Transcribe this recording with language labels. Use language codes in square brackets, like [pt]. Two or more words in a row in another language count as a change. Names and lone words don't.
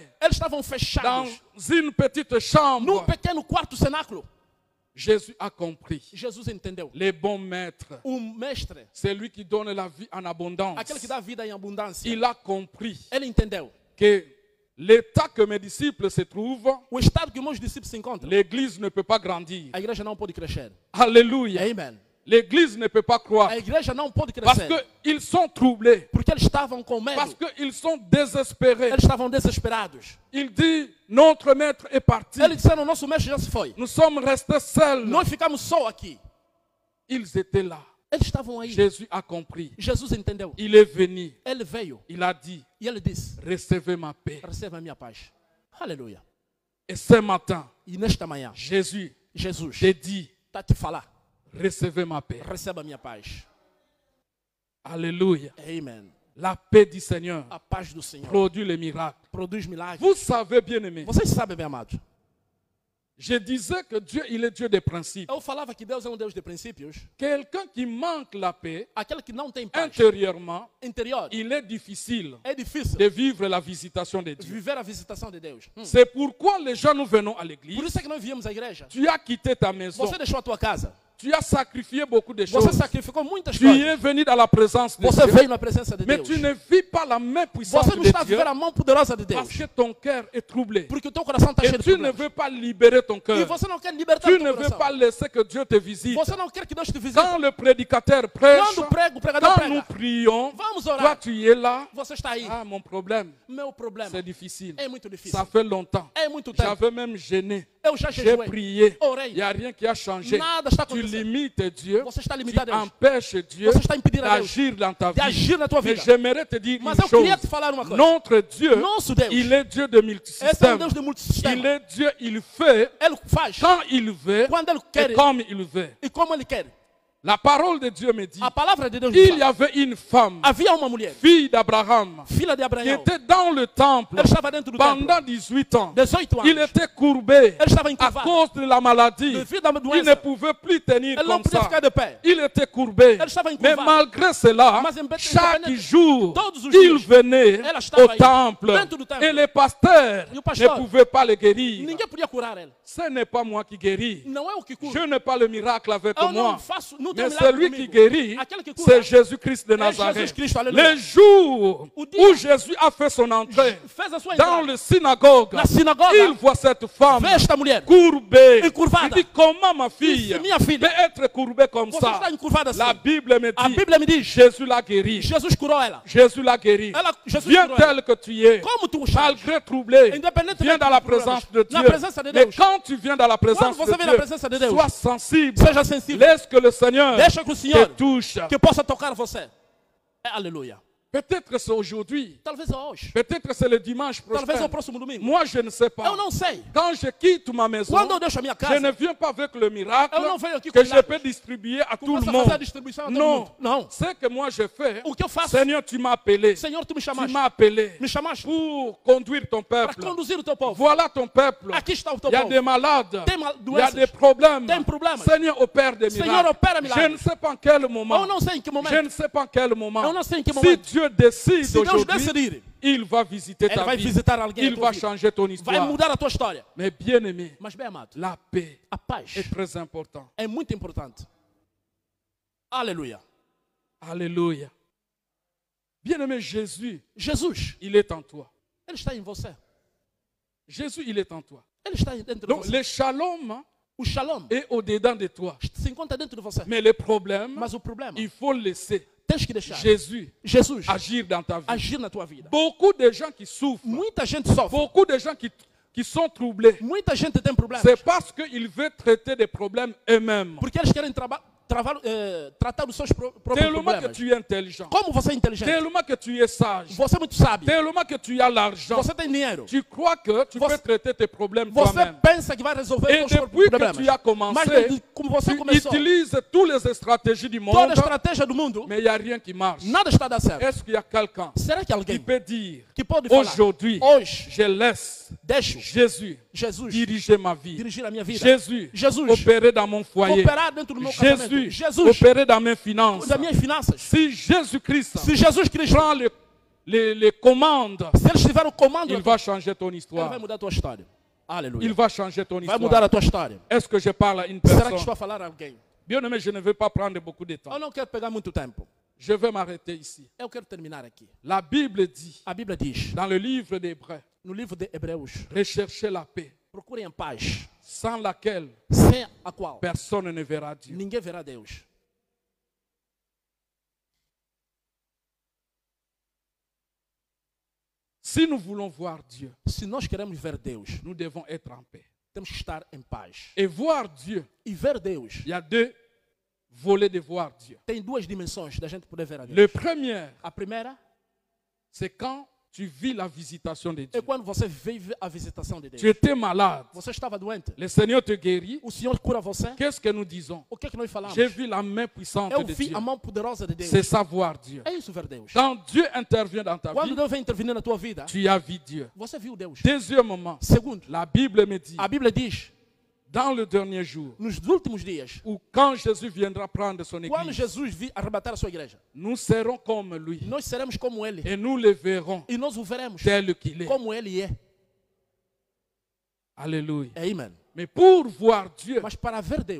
[pt] Eles estavam [fr] dans [pt] fechados [fr] une petite [pt] num [fr] chambre. [pt] pequeno quarto cenáculo. [fr] Jésus a compris. [pt] Jesus entendeu. [fr] Les bons maîtres, [pt] O mestre, [fr] c'est lui qui donne la vie en abondance. [pt] aquele que dá vida em abundância, [fr] Il a compris [pt] ele entendeu. [fr] que l'état que mes disciples se trouvent, [pt] O estado que meus discípulos se encontram, [fr] l'église ne peut pas grandir. [pt] a igreja não pode crescer. [fr] Alléluia. [pt] Amen. [fr] L'église ne peut pas croître. [pt] A igreja não pode [fr] Parce [pt] crescer. [fr] qu'ils sont troublés. [pt] Porque eles estavam com medo. [fr] Parce qu'ils sont désespérés. [pt] Eles estavam desesperados. [fr] Il dit, notre maître est parti. [pt] Eles disseram, nosso mestre já se foi. [fr] Nous sommes restés seuls. [pt] Nós ficamos só aqui. [fr] Ils étaient là. [pt] Eles estavam aí. [fr] Jésus a compris. [pt] Jesus entendeu. [fr] Il est venu. [pt] Ele veio [fr] Il a dit, [pt] e ele disse, [fr] recevez ma paix. [pt] receba a minha paz. Aleluia. [fr] Et ce matin, [pt] E nesta manhã, [fr] Jésus [pt] Jesus [fr] te dit, [pt] está a te falar, [fr] recevez ma paix. [pt] receba a minha paz. [fr] Alléluia. [pt] Amen. [fr] La paix du Seigneur [pt] A paz do Senhor [fr] produit les miracles. [pt] produz milagres. [fr] Vous savez, bien aimé, [pt] Vocês sabem, bem amados, [fr] Je disais que Dieu, il est Dieu des principes. [pt] Eu falava que Deus é Deus de princípios. [fr] Quelqu'un qui manque la paix [pt] Aquele que não tem paz [fr] intérieurement, [pt] interior, [fr] il est difficile [pt] é difícil [fr] de vivre la visitation de Dieu. [pt] viver a visitação de Deus. [fr] C'est pourquoi les gens, nous venons à [pt] Por [fr] l'église. [pt] isso é que nós viemos à igreja. [fr] Tu as quitté ta maison. [pt] Você deixou a tua casa. [fr] Tu as sacrifié beaucoup de [pt] Você [fr] choses. [pt] sacrificou muitas [fr] Tu [pt] coisas. [fr] es venu dans la présence de [pt] Você [fr] Dieu. [pt] veio na presença de [fr] Mais [pt] Deus. [fr] tu ne vis pas la main puissante [pt] Você não [fr] de [pt] está a [fr] Dieu [pt] viver a mão poderosa de [fr] parce [pt] Deus. [fr] que ton cœur est troublé. [pt] Porque o teu coração está [fr] Et [pt] cheio de [fr] tu ne [pt] problemas. [fr] veux pas libérer ton [pt] E [fr] cœur. [pt] você não quer libertar [fr] Tu [pt] o teu [fr] ne veux [pt] coração. [fr] pas laisser que Dieu te visite. [pt] Você não quer que Deus te visite. [fr] Quand le prédicateur prêche, [pt] Quando o pregador [fr] quand nous [pt] prega, [fr] prions, [pt] vamos [fr] toi [pt] orar. [fr] tu es là. [pt] Você está aí. [fr] Ah, mon problème, [pt] Meu problema [fr] c'est difficile. [pt] é muito difícil. [fr] Ça fait longtemps. [pt] É muito tempo. [fr] J'avais même gêné. [pt] Eu já [fr] J'ai [pt] jejuei. [fr] prié. [pt] Orei. [fr] Il n'y a rien qui a changé. [pt] Nada está [fr] Tu [pt] acontecendo. [fr] limites Dieu. [pt] Você está [fr] Tu [pt] limitado a Deus. [fr] empêches Dieu [pt] Você está impedindo a Deus [fr] d'agir dans ta [pt] de [fr] vie. [pt] agir na tua [fr] Mais [pt] vida. [fr] j'aimerais te dire [pt] Mas [fr] une [pt] eu queria [fr] chose. [pt] te falar uma coisa. [fr] Notre Dieu, [pt] Nosso Deus. [fr] il est Dieu de [pt] Esse é [fr] multisystème. [pt] Deus de [fr] Il [pt] multissistema. [fr] est Dieu, il fait [pt] Ele faz [fr] quand il veut [pt] quando Ele quer [fr] et comme il veut. [pt] e como Ele quer. [fr] La parole de Dieu me dit, [pt] A palavra de Deus [fr] il [pt] diz, [fr] y avait une femme, [pt] havia uma mulher, [fr] fille d'Abraham, [pt] filha de [fr] qui [pt] Abraão. [fr] était dans le temple [pt] Ele estava dentro do templo. [fr] pendant 18 ans. [pt] 18 [fr] Il [pt] anos. [fr] était courbé [pt] Ele estava [fr] à [pt] encurvado. [fr] cause de la maladie. [pt] Devido à [fr] Il ne [pt] doença. [fr] pouvait plus tenir [pt] Ele não [fr] comme [pt] podia [fr] ça. [pt] ficar de pé. [fr] Il était courbé. [pt] Ele estava [fr] Mais [pt] encurvado. [fr] malgré cela, [pt] Mas [fr] chaque [pt] independente- [fr] jour, [pt] todos os [fr] il [pt] dias, [fr] venait [pt] ela estava [fr] au [pt] aí, [fr] temple. [pt] dentro do templo. [fr] Et les pasteurs [pt] E o pastor, [fr] ne pouvaient pas le guérir. [pt] Ninguém podia curar ele. [fr] Ce n'est pas moi qui guéris. [pt] Não é o que cura. [fr] Je n'ai pas le miracle avec [pt] Eu [fr] moi. [pt] não faço, não tenho [fr] Mais [pt] milagre [fr] celui [pt] comigo. [fr] qui guérit, [pt] Aquele que cura [fr] c'est Jésus-Christ de [pt] é Jesus [fr] Nazareth. [pt] Cristo, aleluia. [fr] Le jour [pt] O dia [fr] où Jésus a fait son entrée [pt] fez a sua [fr] dans [pt] entrada [fr] le synagogue, [pt] na sinagoga, [fr] il voit cette femme [pt] vê esta mulher. [fr] courbée. [pt] Encurvada. [fr] Il dit, comment ma fille [pt] Disse, minha filha, [fr] peut être courbée comme [pt] Você [fr] ça? [pt] está encurvada assim. [fr] La Bible me [pt] A [fr] dit, [pt] Bíblia me diz, [fr] Jésus l'a guéri. [pt] Jesus curou ela. [fr] Jésus l'a guéri. [pt] Jesus [fr] Viens [pt] curou ela. [fr] tel que tu es. [pt] Como tu chamas? [fr] Malgré troublé, [pt] Independentemente [fr] viens dans la [pt] dos problemas. [fr] présence de [pt] Na [fr] Dieu. [pt] presença de [fr] Mais [pt] Deus. [fr] quand tu viens dans la présence [pt] Quando você vem na presença de [fr] de Dieu, [pt] Deus, [fr] sois sensible. [pt] seja sensível. [fr] Laisse que le Seigneur [pt] Deixa que o [fr] te [pt] Senhor [fr] touche. [pt] que possa tocar você. Aleluia. [fr] Peut-être c'est aujourd'hui. [pt] Talvez é hoje. [fr] Peut-être c'est le dimanche [pt] Talvez é o [fr] prochain. [pt] próximo domingo. [fr] Moi, je ne sais pas. [pt] Eu não sei. [fr] Quand je quitte ma maison, [pt] Quando eu deixo a minha [fr] je ne [pt] casa, [fr] viens pas avec le miracle [pt] eu não venho aqui com [fr] que je [pt] milagres. [fr] peux distribuer à tout le [pt] Começa a fazer a [fr] monde. [pt] distribuição a todo [fr] Non, [pt] mundo. Não. [fr] ce que moi je fais, [pt] O que eu faço? [fr] Seigneur, tu m'as appelé. [pt] Senhor, tu me [fr] Tu [pt] chamaste. [fr] m'as appelé [pt] Me chamaste [fr] pour conduire ton [pt] para [fr] peuple. [pt] conduzir o teu povo. [fr] Voilà ton peuple. [pt] Aqui está o teu [fr] Il y a [pt] povo. [fr] des malades. [pt] Tem [fr] Il y a [pt] doenças. [fr] des problèmes. [pt] Tem problemas. [fr] Seigneur, opère des [pt] Senhor, [fr] miracles. [pt] opera [fr] Je [pt] milagres. [fr] ne sais pas en quel moment. [pt] Eu não sei em que [fr] Je [pt] momento. [fr] ne sais pas en quel moment. [pt] Eu não sei em que [fr] Si [pt] momento. [fr] Dieu décide [pt] Se Deus [fr] aujourd'hui, [pt] decidir, [fr] il va visiter [pt] Ele [fr] ta [pt] vai [fr] vie. [pt] visitar alguém. [fr] Il [pt] na tua [fr] va [pt] vida. [fr] changer ton [pt] Vai [fr] histoire. [pt] mudar a tua história. [fr] Mais bien aimé, [pt] Mas bem amado, [fr] la paix [pt] a paz [fr] est très importante. [pt] é muito importante. Aleluia. [fr] Alléluia. Bien aimé, Jésus, [pt] Jesus, [fr] il est en toi. [pt] Ele está em você. [fr] Jésus, il est en toi. [pt] Ele está dentro de [fr] Donc [pt] você. [fr] le shalom [pt] O shalom [fr] est au-dedans de toi. [pt] se encontra dentro de você. [fr] Mais le problème, [pt] Mas o problema, [fr] il faut laisser [pt] tens que deixar [fr] Jésus [pt] Jesus [fr] agir dans ta vie. [pt] agir na tua vida. [fr] Beaucoup de gens qui souffrent, [pt] Muita gente sofre. [fr] beaucoup de gens qui sont troublés, [pt] Muita gente tem problemas. [fr] c'est parce qu'ils veulent traiter des problèmes eux-mêmes. [pt] Porque eles querem tratar dos seus próprios [fr] Tellement que [pt] problemas. [fr] tu es intelligent, [pt] Como você é inteligente, [fr] tellement que tu es sage, [pt] você é muito sábio, [fr] tellement que tu as l'argent, [pt] você tem dinheiro, [fr] tu crois que tu [pt] Você- [fr] peux traiter tes problèmes [pt] você [fr] toi-même. [pt] pensa que vai resolver [fr] Et [pt] os seus [fr] depuis que [pt] problemas. [fr] tu as [pt] Mas [fr] commencé, [pt] desde como você [fr] tu [pt] começou, [fr] utilises toutes les stratégies du [pt] toda [fr] monde, [pt] a estratégia do mundo, [fr] mais il n'y a rien qui marche. [pt] nada está a dar certo. [fr] Est-ce qu'il y a quelqu'un [pt] Será que [fr] qui [pt] alguém [fr] peut dire, [pt] que pode falar, [fr] aujourd'hui, [pt] hoje, [fr] je laisse [pt] deixo [fr] Jésus [pt] Jesus [fr] diriger ma vie, [pt] dirigir a minha vida, [fr] Jésus [pt] Jesus [fr] opérer dans mon foyer, [pt] operar dentro do meu casamento, [fr] Jésus [pt] Jesus [fr] opérer dans mes finances. [pt] das minhas finanças. [fr] Si Jésus-Christ [pt] Se Jesus Cristo, [fr] prend les commandes, [pt] se ele estiver no comando, [fr] il va changer ton [pt] ele [fr] histoire. [pt] vai mudar a tua história. [fr] Il [pt] Aleluia. [fr] va changer ton [pt] Vai mudar [fr] histoire. [pt] a tua história. [fr] Est-ce que je parle à une [pt] Será que [fr] personne? [pt] estou a falar a alguém? [fr] Bien aimé, je ne veux pas prendre beaucoup de temps. [pt] Eu não quero pegar muito tempo. [fr] Je vais m'arrêter ici. [pt] Eu quero terminar aqui. [fr] La Bible dit, [pt] A Bíblia diz, [fr] dans le livre d'Hébreux, [pt] no livro de Hebreus, [fr] recherchez la paix, [pt] procurem a paz, [fr] sans laquelle [pt] sem a qual [fr] personne ne verra Dieu. [pt] ninguém verá Deus. [fr] Si nous voulons voir Dieu, [pt] Se nós queremos ver Deus, [fr] nous devons être en paix. [pt] temos que estar em paz. [fr] Et voir Dieu, [pt] E ver Deus [fr] il y a deux volets de voir Dieu. [pt] tem duas dimensões da gente poder ver a Deus. [fr] Le premier, [pt] A primeira [fr] c'est quand tu vis la visitation de [pt] é [fr] Dieu. [pt] quando você vive a visitação de Deus. [fr] Tu étais malade, [pt] Você estava doente, [fr] le Seigneur te guérit. [pt] o Senhor cura você. [fr] Qu'est-ce que nous disons? [pt] O que é que nós falamos? [fr] J'ai vu la main puissante [pt] Eu [fr] de [pt] vi [fr] Dieu. [pt] a mão poderosa de Deus. [fr] C'est ça voir Dieu. [pt] É isso ver Deus. [fr] Quand Dieu intervient dans ta [pt] Quando [fr] vie, [pt] Deus vem intervir na tua vida, [fr] tu as vu Dieu. [pt] você viu Deus. [fr] Deuxièmement, [pt] Segundo, [fr] la Bible me dit, [pt] a Bíblia diz, [fr] dans le dernier jour, [pt] nos últimos dias, [fr] ou quand Jésus viendra prendre son [pt] quando [fr] église, [pt] Jesus vir arrebatar a sua igreja, [fr] nous serons comme lui [pt] nós seremos como ele. [fr] et nous le verrons [pt] E nós o veremos [fr] tel qu'il est. [pt] como ele é. [fr] Alléluia. [pt] Amen. [fr] Mais pour voir Dieu, [pt] Mas para ver Deus,